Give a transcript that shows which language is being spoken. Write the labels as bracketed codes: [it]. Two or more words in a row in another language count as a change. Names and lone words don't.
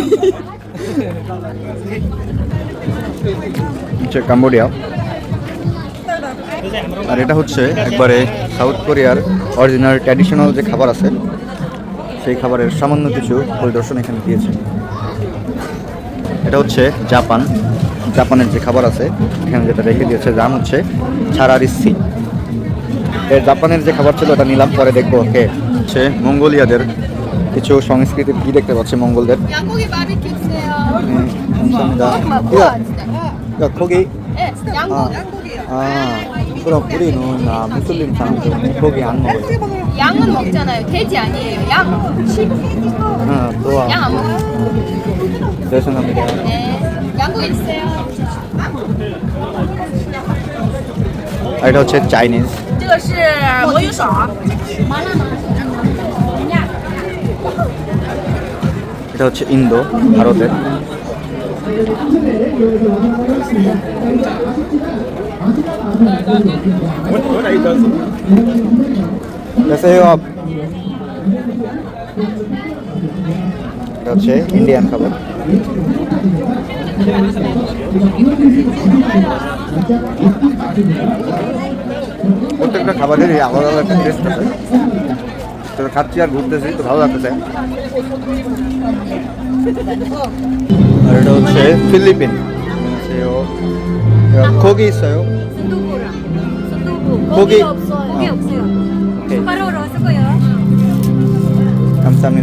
[bn] হচ্ছে কাম্বোডিয়া, আর এটা হচ্ছে একবারে সাউথ কোরিয়ার [en] original traditional [bn] যে খাবার আছে সেই খাবারের সামান্য কিছু পরিদর্শন এখানে দিয়েছে। এটা হচ্ছে জাপানের যে খাবার আছে এখানে যেটা রেখে দিয়েছে, দাম হচ্ছে ছাড়ারিসি। এর জাপানের যে খাবার ছিল ওটা নিলাম, পরে দেখবো। ওকে, হচ্ছে মঙ্গোলিয়াদের কিছু সংস্কৃতির কি দেখতে পাচ্ছি মঙ্গলদের। [ko] 양고기 바비큐 주세요. 감사합니다. 야, 거기 네, 양고기요. 그럼 우리는 무슬림 사람들 고기 안 먹어요. 양은 먹잖아요. 돼지 아니에요. 양. 또 양 안 먹어요. 죄송합니다. 네. 양고기 주세요. [bn] এটা হচ্ছে চাইনিজ। [zh] 这个是魔芋爽。 [bn] এটা হচ্ছে ইন্দো, ভারতের। [hi] कैसे हो आप? [bn] এটা হচ্ছে ইন্ডিয়ান খাবার। প্রত্যেকটা খাবারেরই আলাদা আলাদা একটা টেস্ট আছে। তো খাচ্ছি আর ঘুরতেছি, তো ভালো লাগতেছে। আর এটা হচ্ছে ফিলিপিন। [ko] 고기 있어요? 순두부랑 순두부. 고기. 고기가 없어요. 고기 없어요. 오케이. 숟가락으로 쓰고요. 감사합니다.